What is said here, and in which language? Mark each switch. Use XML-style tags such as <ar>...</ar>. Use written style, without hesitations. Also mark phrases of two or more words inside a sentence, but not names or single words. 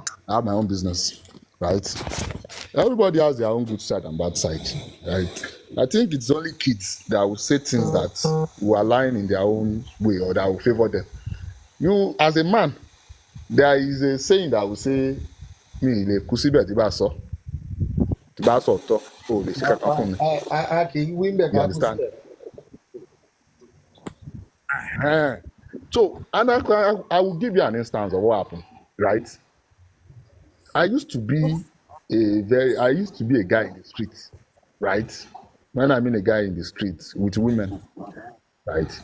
<en>I have my own business, right? Everybody has their own good side and bad side, right? I think it's only kids that will say things that will align in their own way or that will favor them. You, as a man, there is a saying that will say,</en> <yo>"Mi le kusibe ti ba so to o le se kankan fun mi."</yo> <en>You understand? So, and I will give you an instance of what happened, right? I used to be a guy in the streets, right? When I mean a guy in the streets with women, right?</en>